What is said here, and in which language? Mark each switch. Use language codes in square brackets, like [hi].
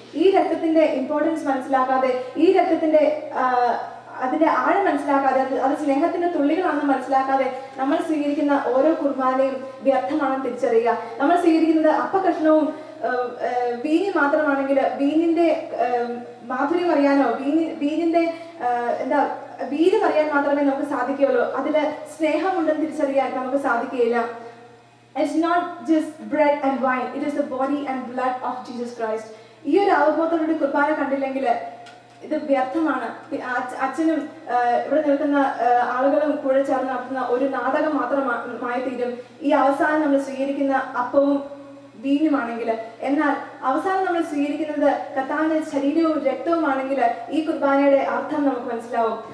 [ml] ഈ രക്തത്തിന്റെ ഇമ്പോർട്ടൻസ് മനസ്സിലാക്കാതെ, ഈ രക്തത്തിന്റെ അതിന്റെ ആഴം മനസ്സിലാക്കാതെ, അത് സ്നേഹത്തിന്റെ തുള്ളികളാണെന്ന് മനസ്സിലാക്കാതെ നമ്മൾ സ്വീകരിക്കുന്ന ഓരോ കുർബാനയും വ്യർത്ഥമാണെന്ന് തിരിച്ചറിയുക. നമ്മൾ സ്വീകരിക്കുന്നത് അപ്പകഷ്ണവും വീഞ്ഞ് മാത്രമാണെങ്കിൽ വീഞ്ഞിന്റെ മാധുര്യം അറിയാനോ വീഞ്ഞിന്റെ വീര്യം അറിയാൻ മാത്രമേ നമുക്ക് സാധിക്കുകയുള്ളൂ. അതില് സ്നേഹമുണ്ടെന്ന് തിരിച്ചറിയാൻ നമുക്ക് സാധിക്കുകയില്ല. [en] It's not just bread and wine, it is the body and blood of Jesus Christ. [ml] ഈ ഒരു അവബോധത്തോടെ കുർബാന കണ്ടില്ലെങ്കിൽ ഇത് വ്യർത്ഥമാണ്. അച്ഛനും ഇവിടെ നിൽക്കുന്ന ആളുകളും കൂടെ ചേർന്ന് നടത്തുന്ന ഒരു നാടകം മാത്രമായി തീരും ഈ അവസാനം നമ്മൾ സ്വീകരിക്കുന്ന അപ്പവും വീഞ്ഞുമാണെങ്കിൽ. എന്നാൽ അവസാനം നമ്മൾ സ്വീകരിക്കുന്നത് കർത്താവിന്റെ ശരീരവും രക്തവുമാണെങ്കിൽ ഈ കുർബാനയുടെ അർത്ഥം നമുക്ക് മനസ്സിലാവും.